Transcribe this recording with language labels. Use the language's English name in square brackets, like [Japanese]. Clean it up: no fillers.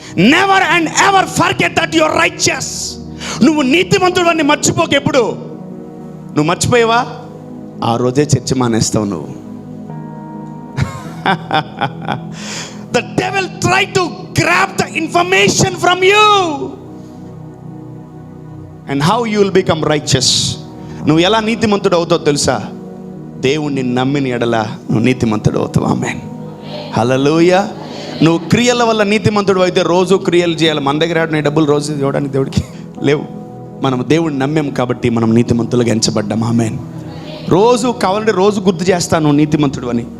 [English] Never and ever forget that you are righteous. [Telugu] నువ్వు నీతిమంతుడు అని మర్చిపోక. ఎప్పుడు నువ్వు మర్చిపోయావా, ఆ రోజే చర్చ మానేస్తావు నువ్వు. [English] The devil tried to grab the information from you and how you will become righteous. [Telugu] నువ్వు ఎలా నీతిమంతుడు అవుతావు తెలుసా? దేవుణ్ణి నమ్మిన ఎడల నువ్వు నీతిమంతుడు అవుతావు. ఆమేన్, హల్లెలూయా. నువ్వు క్రియల వల్ల నీతిమంతుడు అయితే రోజు క్రియలు చేయాలి. మన దగ్గర నీ డబ్బులు రోజు ఇవ్వడానికి దేవుడికి లేవు. మనం దేవుడిని నమ్మాం కాబట్టి మనం నీతిమంతులుగా ఎంచబడ్డాం. ఆమేన్. రోజు కావాలంటే రోజు గుర్తు చేస్తాను నువ్వు నీతిమంతుడు అని.